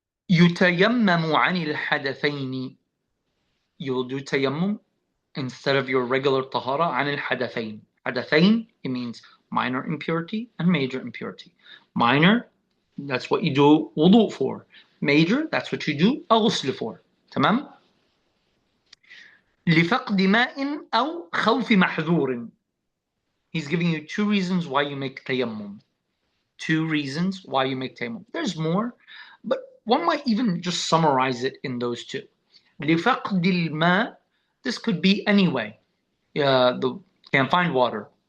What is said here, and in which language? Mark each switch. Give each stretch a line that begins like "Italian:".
Arabic: يتيمم عن الحدثين.
English: You will do tayammum instead of your regular tahara
Arabic: عن الحدثين.
English: حدثين, it means minor impurity and major impurity. Minor, that's what you do wudu for. Major, that's what you do الغسل for.
Arabic: تمام؟ لفقد ماء أو خوف محذور.
English: He's giving you two reasons why you make tayammum. Two reasons why you make tayammum. There's more, but one might even just summarize it in those two.
Arabic: لفقد الماء,
English: this could be any way. Can't find water.